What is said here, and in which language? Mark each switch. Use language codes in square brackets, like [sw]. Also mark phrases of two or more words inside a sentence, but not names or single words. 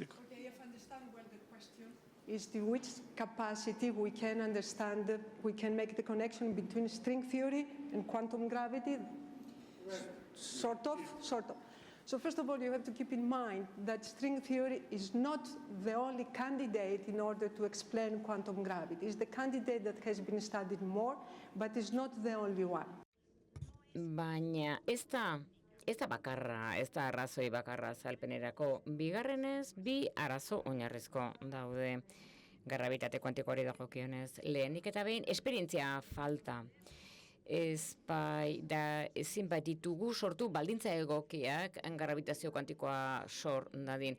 [en] Okay, if I understand well the question is to which capacity we can understand, we can make the connection between string theory and quantum gravity? Sort of. So first of all, you have to keep in mind that string theory is not the only candidate in order to explain quantum gravity. It's the candidate that has been studied more, but is not the only one. [eu] Baina ez da bakarra, ez da arrazoi bakarra azalpenerako. Bigarrenez, bi arazo oinarrizko daude grabitate kuantikoari dagokionez. Lehenik eta behin, esperientzia falta. Ezin baititugu sortu baldintza egokiak grabitazio kuantikoa sor dadin.